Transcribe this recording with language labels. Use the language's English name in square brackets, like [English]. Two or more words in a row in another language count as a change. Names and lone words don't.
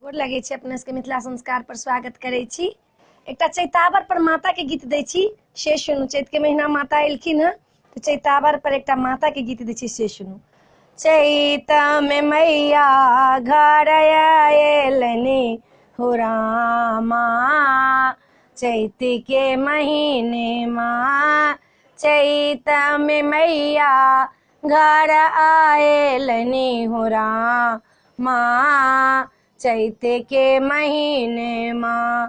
[Maithili] गोर लगे छी, अपने सबके मिथिला संस्कार पर स्वागत करे छी। एकटा चैतावर पर माता के गीत दै छी, से सुनू। चैत के महीना माता एलखिन हँ, तो चैतावर पर एकटा माता के गीत दै छी, से सुनू। चैत में मैया घर आयलनि हो रामा, चैत के महीने माँ। चैत में मैया घर आयलनि हो रामा, चैत के महीने माँ।